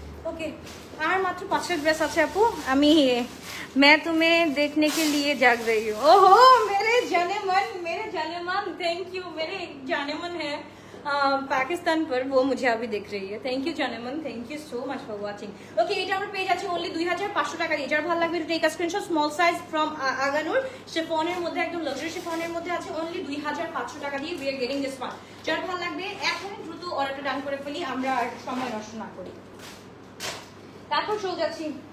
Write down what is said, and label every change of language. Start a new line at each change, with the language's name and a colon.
Bangla: Okay আর মাত্র 5টা dress আছে আপু, আমি
Hindi: मैं तुम्हें देखने के लिए जाग रही हूँ। ओहो मेरे जाने मन, थैंक यू, मेरे जाने मन है पाकिस्तान पर, वो मुझे अभी देख रही है।
English: Thank you জানেমন, thank you so much for watching.
Bangla: Okay এটা আমরা পেয়ে যাচ্ছি অনলি 2500 টাকা দিয়ে। যার ভালো লাগবে
English: take a screenshot,
Bangla: small size from Aganoor, শিফনের মধ্যে একদম লাক্সারি শিফনের মধ্যে আছে, অনলি 2500 টাকা দিয়ে
English: We are getting this one.
Bangla: যার ভালো লাগবে এখন দ্রুত অর্ডারটা ডান করে ফেলি, আমরা আর সময় নষ্ট না করি। তারপর চলে যাচ্ছি